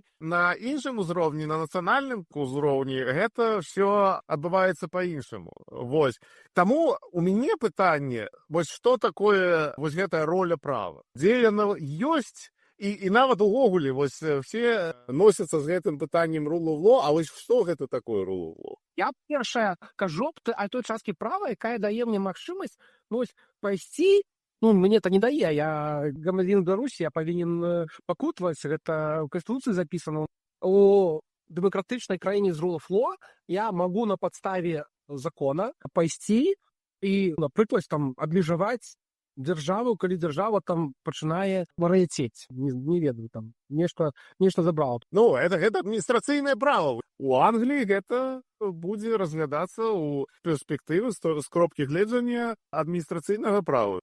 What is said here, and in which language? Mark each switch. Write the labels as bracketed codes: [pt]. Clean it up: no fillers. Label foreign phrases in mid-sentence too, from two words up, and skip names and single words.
[be] На іншым узроўні, на нацыянальным узроўні гэта ўсё адбываецца па-іншаму. Вось. Таму у мяне пытанне, вось што такое вось гэтая роля права? Дзе яна ёсць? І нават увогуле вось все носяцца з гэтым пытаннем [en] rule of law, [be] а вось што гэта такое [en] rule of law? [be] Я першае кажу аб той часткі права, якая дае мне магчымасць пайсці, мне это не дае, я грамадзянін Беларусі, я павінен пакутаваць, гэта ў Канстытуцыі запісана. У дэмакратычнай краіне з [en] rule of law [be] я магу на падставе закона пайсці і, напрыклад, там абмежаваць дзяржаву, калі дзяржава там пачынае вар'яцець. Не ведаю, там нешта забрала. Гэта адміністрацыйнае права. У Англіі гэта будзе разглядацца ў перспектывы з кропкі гледжання адміністрацыйнага права.